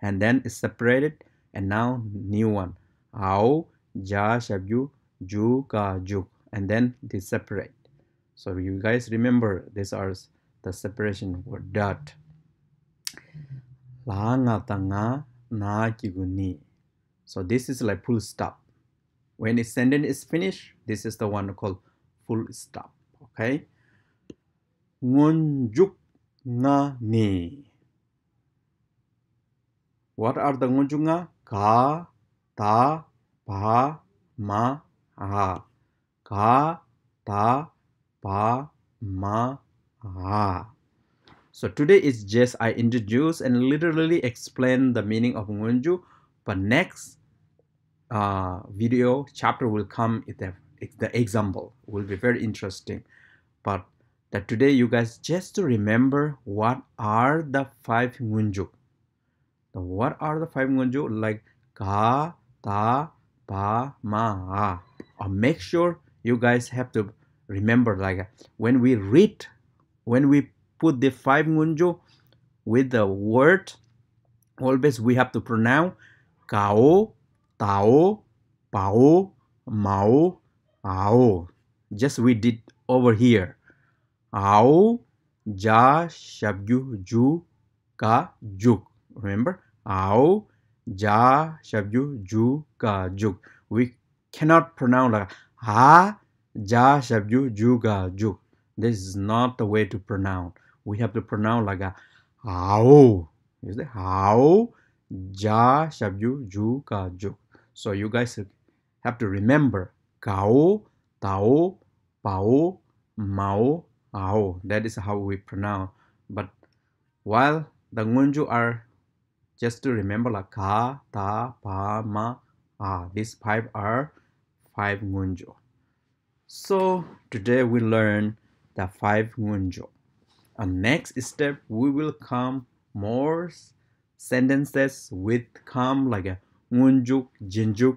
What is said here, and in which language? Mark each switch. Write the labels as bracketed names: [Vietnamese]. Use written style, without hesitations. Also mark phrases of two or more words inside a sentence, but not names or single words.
[English] And then it's separated And now new one. Ao, ja, shabyu, ju, ka, juk. And then they separate. So you guys remember these are the separation word dot. La nga ta nga na kiguni. So this is like full stop. When a sentence is finished, this is the one called full stop. Okay. Ngunjuk nga ni. What are the ngunjuk nga? Ka, ta, pa, ma, ha. Ka, ta, pa, ma, ha. So today is just I introduce and literally explain the meaning of ngunju, but next video chapter will come. The example will be very interesting. But that today you guys just to remember what are the 5 ngunju. What are the 5 ngunju? Like ka, ta, pa, ma, ha. Or make sure you guys have to remember, like when we read, when we put the 5 ngunju with the word, always we have to pronounce kao, tao, pao, mao, ao. Just we did over here. Ao, ja, shabyu, ju, ka, juk. Remember? Ao, ja, shabyu, ju, ka, juk. We cannot pronounce like ha, ja, shabyu, ju, ka, juk. This is not the way to pronounce. We have to pronounce like a ao. You see? Ao, ja, shabyu, ju, ka, juk. So you guys have to remember kao, tao, pao, mao, ao. That is how we pronounce. But while the ngunju are just to remember like ka, ta, pa, ma, a. These 5 are 5 ngunju. So today we learn the 5 ngunju. And next step we will come more sentences with come like a ngunjuk, jinjuk.